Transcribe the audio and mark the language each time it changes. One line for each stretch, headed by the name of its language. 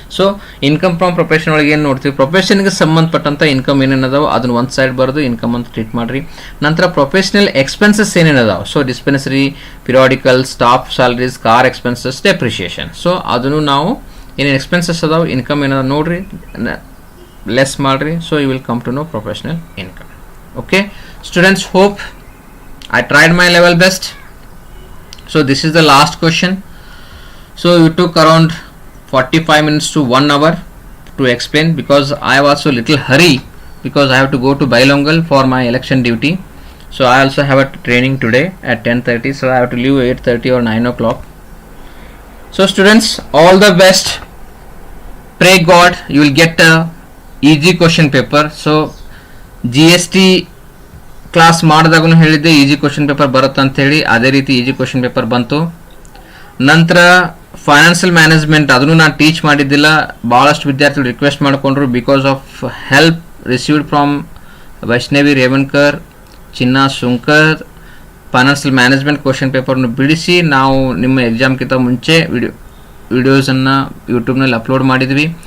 Kannada: So income from profession ಒಳಗೆ ಏನು ನೋಡ್ತೀವಿ? ಪ್ರೊಫೆಷನ್ಗೆ ಸಂಬಂಧಪಟ್ಟಂಥ ಇನ್ಕಮ್ ಏನೇನದಾವೆ ಅದನ್ನು ಒಂದು ಸೈಡ್ ಬರೋದು ಇನ್ಕಮ್ ಅಂತ ಟ್ರೀಟ್ ಮಾಡಿರಿ. ನಂತರ professional expenses ಏನೇನದಾವೆ? So dispensary, periodical, staff salaries, car expenses, depreciation. So ಅದನ್ನು ನಾವು ಏನೇನು ಎಕ್ಸ್ಪೆನ್ಸಸ್ ಅದಾವೆ, ಇನ್ಕಮ್ ಏನದ ನೋಡ್ರಿ, ಲೆಸ್ ಮಾಡಿರಿ.
English: So you will come to know professional income. Okay students, hope I tried my level best. So this is the last question. So you took around 45 minutes to 1 hour to explain, because I have also little hurry because I have to go to bilingual for my election duty. So I also have a training today at 10:30, so I have to leave 8:30 or 9 o'clock. So students, all the best. Pray God you will get a easy question paper.
Kannada: So GST class ಮಾಡಿದಾಗೂ ಹೇಳಿದ್ದೆ easy question paper ಬರುತ್ತೆ ಅಂತ ಹೇಳಿ, ಅದೇ ರೀತಿ easy question paper ಬಂತು. ನಂತರ financial management ಅದನ್ನು ನಾನು ಟೀಚ್ ಮಾಡಿದ್ದಿಲ್ಲ, ಭಾಳಷ್ಟು ವಿದ್ಯಾರ್ಥಿಗಳು ರಿಕ್ವೆಸ್ಟ್ ಮಾಡಿಕೊಂಡ್ರು.
English: because of help received from
Kannada: Vaishnavi Revankar, Chinna Sunkar, financial management question ಪೇಪರ್ನ ಬಿಡಿಸಿ ನಾವು ನಿಮ್ಮ ಎಕ್ಸಾಮ್ಗಿಂತ ಮುಂಚೆ ವಿಡಿಯೋಸನ್ನು ಯೂಟ್ಯೂಬ್ನಲ್ಲಿ ಅಪ್ಲೋಡ್ ಮಾಡಿದ್ವಿ.